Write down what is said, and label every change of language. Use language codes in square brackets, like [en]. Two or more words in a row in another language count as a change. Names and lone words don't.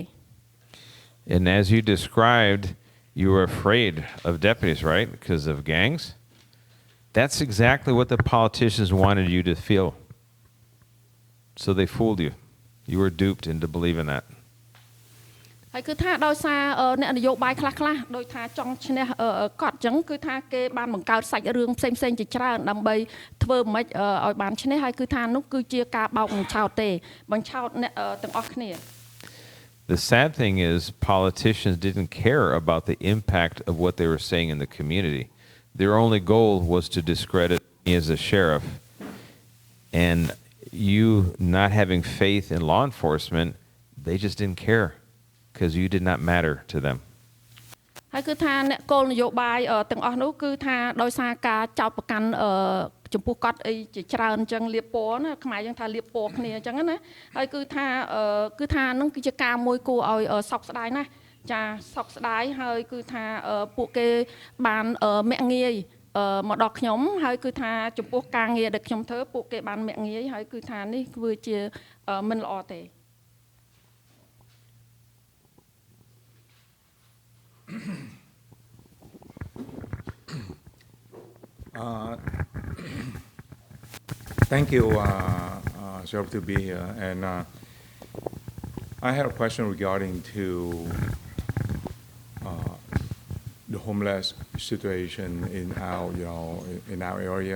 [en] And as you described, you were afraid of deputies, right? Because of gangs. That's exactly what the politicians wanted you to feel. So they fooled you. You were duped into believing that. [km] ហើយគឺថាដោយសារអ្នកនយោបាយខ្លះដោយថាចង់ឈ្នះគាត់អញ្ចឹងគឺថាគេបានបង្កើតសាច់រឿងផ្សេងជាច្រើនដើម្បីធ្វើមិនឲ្យបានឈ្នះហើយគឺថានោះគឺជាការបោកបញ្ឆោតទេបញ្ឆោតអ្នកទាំងអស់គ្នា [en] The sad thing is politicians didn't care about the impact of what they were saying in the community. Their only goal was to discredit me as a sheriff. And you not having faith in law enforcement, they just didn't care because you did not matter to them. [km] ហើយគឺថាអ្នកគោលនយោបាយទាំងអស់នោះគឺថាដោយសារការចោទប្រកាន់ចំពោះគាត់អីជាច្រើនអញ្ចឹងលៀបពណ៌ណាខ្មែរយើងថាលៀបពណ៌គ្នាអញ្ចឹងណាហើយគឺថានឹងគឺជាការមួយគួរឲ្យសោកស្ដាយណាស់ចាសោកស្ដាយហើយគឺថាពួកគេបានមាក់ងាយមកដល់ខ្ញុំហើយគឺថាចំពោះការងារដែលខ្ញុំធ្វើពួកគេបានមាក់ងាយហើយគឺថានេះគឺជាមិនល្អទេ [en] Thank you, Sheriff, to be here. And I had a question regarding to the homeless situation in our area.